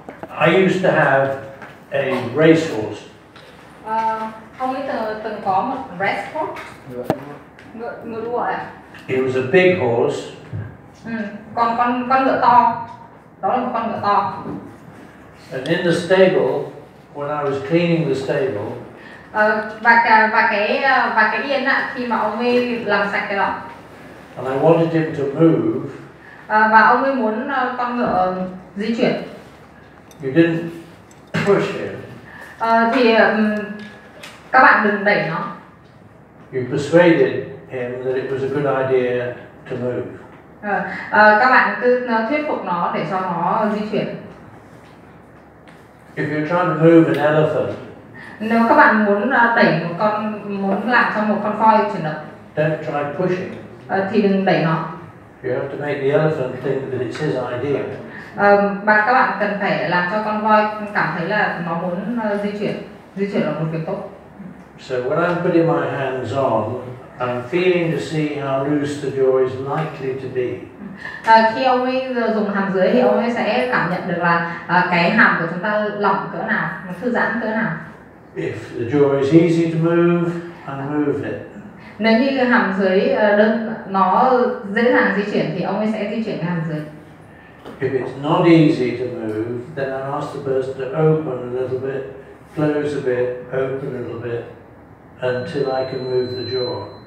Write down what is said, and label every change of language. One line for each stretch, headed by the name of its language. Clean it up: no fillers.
English: I used to have a racehorse.
Vietnamese: Ông ấy từng có một racehorse, ngựa đua à?
English: It was a big horse.
Vietnamese: Con ngựa to. Đó là một con ngựa to.
English: And in the stable, when I was cleaning the stable,
Vietnamese: và cái yên ạ, khi mà ông ấy làm sạch cái đó.
English: and I wanted him to move.
Vietnamese: Và ông ấy muốn con ngựa di chuyển.
English: You didn't push him.
Vietnamese: Thì các bạn đừng đẩy nó.
English: You persuaded him that it was a good idea to move.
Vietnamese: Các bạn cứ thuyết phục nó để cho nó di chuyển.
English: If you're trying to move an elephant,
Vietnamese: nếu các bạn muốn đẩy muốn làm cho một con voi chuyển động,
English: don't try pushing.
Vietnamese: Thì đừng đẩy nó.
English: You have to make the elephant think that it's his idea.
Vietnamese: Và các bạn cần phải làm cho con voi cảm thấy là nó muốn di chuyển là một việc tốt.
English: So when I'm putting my hands on, I'm feeling to see how loose the jaw is likely to be.
Vietnamese: Khi ông ấy dùng hàm dưới thì ông ấy sẽ cảm nhận được là cái hàm của chúng ta lỏng cỡ nào, nó thư giãn cỡ nào.
English: If the jaw is easy to move, I move it.
Vietnamese: Nếu như cái hàm dưới nó dễ dàng di chuyển thì ông ấy sẽ di chuyển cái hàm dưới.
English: If it's not easy to move, then I ask the person to open a little bit, close a bit, open a little bit, until I can move the jaw.